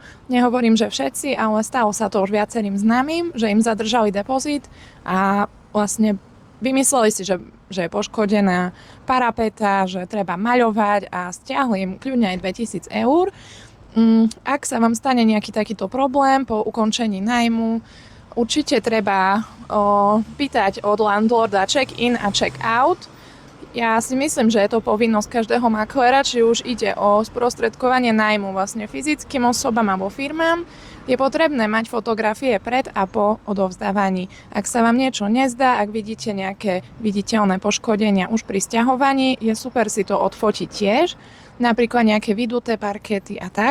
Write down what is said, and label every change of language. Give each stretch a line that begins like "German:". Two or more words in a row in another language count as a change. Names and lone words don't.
Slovak: Nehovorím, že všetci, ale stalo sa to už viacerým známym, že im zadržali depozit a vlastne vymysleli si, že je poškodená parapeta, že treba maľovať a stiahli im kľudne aj 2000 eur. Ak sa vám stane nejaký takýto problém po ukončení nájmu, určite treba pýtať od landlorda check-in a check-out. Ja si myslím, že je to povinnosť každého maklera, či už ide o sprostredkovanie nájmu vlastne fyzickým osobám alebo firmám. Je potrebné mať fotografie pred a po odovzdávaní. Ak sa vám niečo nezdá, ak vidíte nejaké viditeľné poškodenia už pri sťahovaní, je super si to odfotiť tiež, napríklad nejaké vyduté parkety a tak.